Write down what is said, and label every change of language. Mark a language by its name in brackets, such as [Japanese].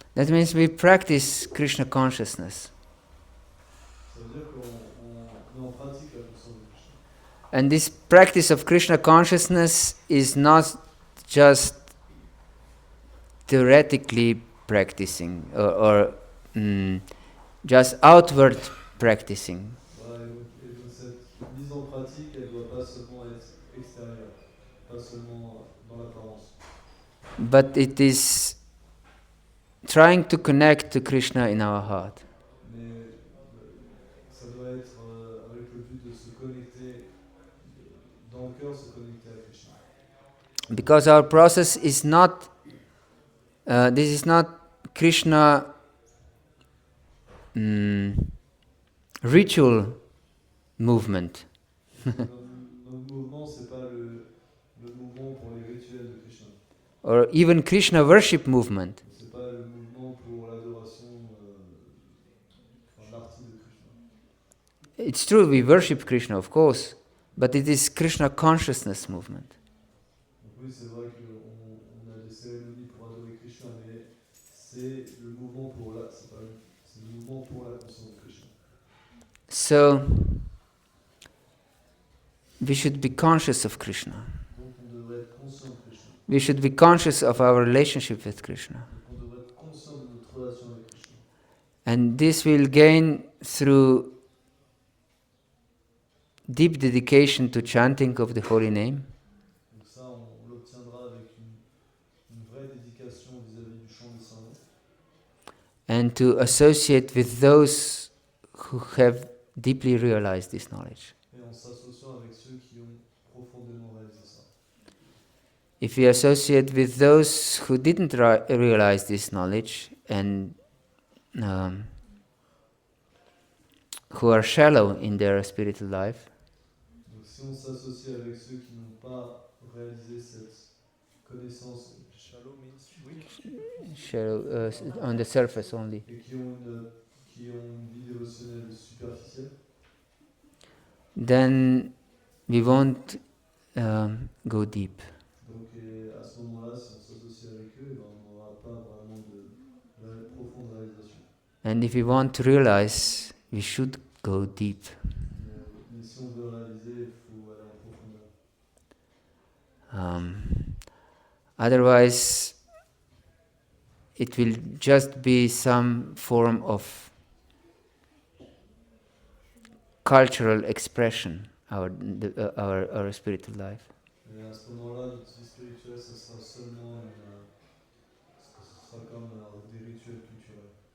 [English] That means we practice Krishna consciousness. [French] Ça veut dire qu'on met en pratique la conscience de Krishna. [English] And this practice of Krishna consciousness is not just theoretically practicing or just outward practicing. [French] Voilà, et donc cette mise en pratique, elle ne doit pas seulement être extérieure, pas seulement dans l'apparence. [English] But it is trying to connect to Krishna in our heart. [French] Mais ça doit être avec le but de se connecter, dans le cœur, se connecter à Krishna. [English] Because our process is not, this is not Krishna ritual movement. [French] Notre mouvement, ce n'est pas le mouvement pour les rituels de Krishna. [English] Or even Krishna worship movement. [French] Ce n'est pas le mouvement pour l'adoration, l'artiste de Krishna. [English] It's true, we worship Krishna, of course, but it is Krishna consciousness movement. [French] Donc oui, c'est vrai qu'on a des cérémonies pour adorer Krishna, mais c'est le mouvement pour c'est le mouvement pour la conscience de Krishna. [English] So, we should be conscious of Krishna. [French] Donc on devrait être conscient de Krishna. [English] We should be conscious of our relationship with Krishna. [French] Donc on devrait être conscient de notre relation avec Krishna. [English] And this will gain through deep dedication to chanting of the holy name. [French] Donc ça, on l'obtiendra avec une vraie dédication vis-à-vis du chant des saints noms. [English] And to associate with those who have deeply realized this knowledge. [French] Et en s'associant avec ceux qui ont profondément réalisé ça. [English] If we associate with those who didn't realize this knowledge and who are shallow in their spiritual life, [French] Donc si on s'associe avec ceux qui n'ont pas réalisé cette connaissance, [English] shallow means weak, shallow, on the surface only, [French] et qui ont une vie dévotionnelle superficielle, [English] then we won't go deep. [French] donc à ce moment-là, si on s'associe avec eux, ben, on n'aura pas vraiment de profonde réalisation. [English] And if we want to realize, we should go deep. [French] Mais si on veut réaliser, il faut aller en profondeur. [English] Otherwise, it will just be some form of cultural expression, our spiritual life. [French] Et à ce moment-là, notre vie spirituelle, ça sera seulement ça sera comme des rituels culturels.